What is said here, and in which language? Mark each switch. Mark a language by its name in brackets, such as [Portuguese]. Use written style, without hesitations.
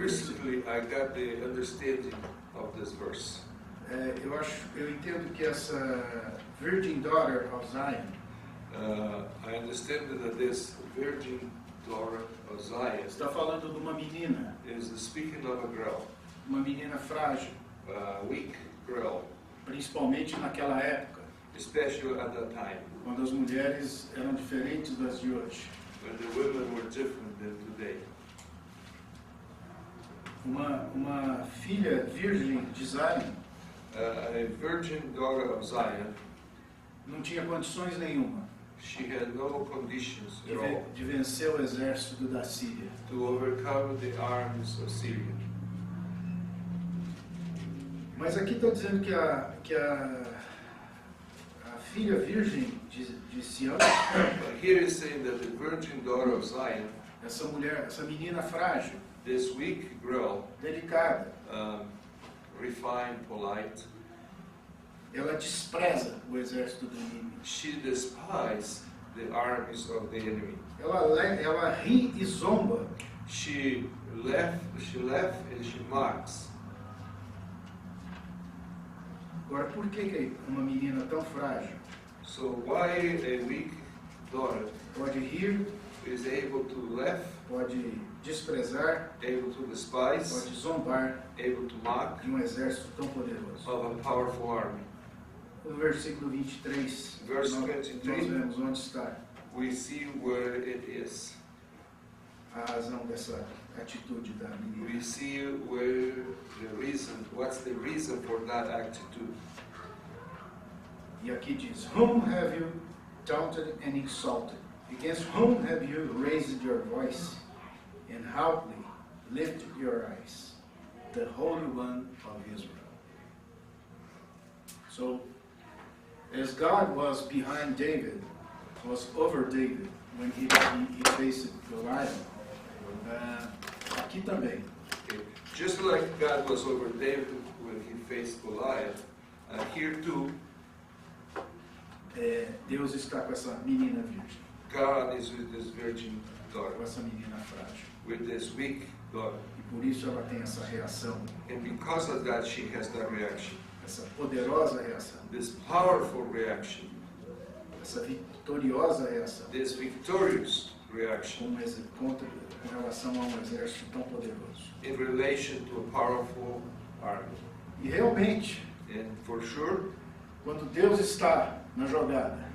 [English] Recently, I got the understanding of this verse. [Portuguese] Eu entendo que essa [English] Virgin Daughter of Zion I understand that this virgin daughter of Zion [Portuguese] está falando de uma menina, [English] is speaking of a girl, [Portuguese] uma menina frágil, [English] a weak girl, [Portuguese] principalmente naquela época, [English] especially at that time, [Portuguese] quando as mulheres eram diferentes das de hoje. [English] when the women were different than today. [Portuguese] Uma filha virgem de Zion [English] A virgin daughter of Zion, [Portuguese] não tinha condições nenhuma [English] she had no conditions at all [Portuguese] de vencer o exército da Síria. [English] to overcome the arms of Syria. [Portuguese] Mas aqui está dizendo que a filha virgem de Sião, [English] But here is saying that the virgin daughter of Zion, [Portuguese] essa mulher, essa menina frágil, [English] this weak girl, [Portuguese] delicada, [English] refined, polite, [Portuguese] ela despreza o exército do inimigo. [English] she despised the armies of the enemy. [Portuguese] Ela ri e zomba [English] She left and she mocks. [Portuguese] Agora, por que uma menina tão frágil [English] So why a weak daughter [Portuguese] pode rir, [English] is able to laugh, [Portuguese] pode desprezar, [English] able to despise, [Portuguese] pode zombar [English] able to mock [Portuguese] de um exército tão poderoso? [English] of a powerful army? [Portuguese] No versículo 23, [English] Verse [Portuguese] nós [English] 23. [Portuguese] vemos onde está [English] We see where it is. [Portuguese] a razão dessa atitude da menina. [English] We see where the reason, what's the reason for that attitude. [Portuguese] E aqui diz, [English] whom have you taunted and insulted? Against whom have you raised your voice and hotly lifted your eyes? The Holy One of Israel. So, as God was behind David, was over David when he faced Goliath, [Portuguese] aqui também. [English] Okay. Just like God was over David when he faced Goliath, here too, [Portuguese] Deus está com essa menina virgem, [English] God is with this virgin daughter, [Portuguese] com essa menina frágil. [English] with this weak daughter. [Portuguese] E por isso ela tem essa reação, [English] And because of that, she has that reaction, [Portuguese] essa poderosa reação, [English] this powerful reaction, [Portuguese] essa vitoriosa reação [English] this victorious reaction [Portuguese] com relação a um exército tão poderoso. [English] in relation to a powerful army. [Portuguese] E realmente, [English] And for sure, [Portuguese] quando Deus está na jogada,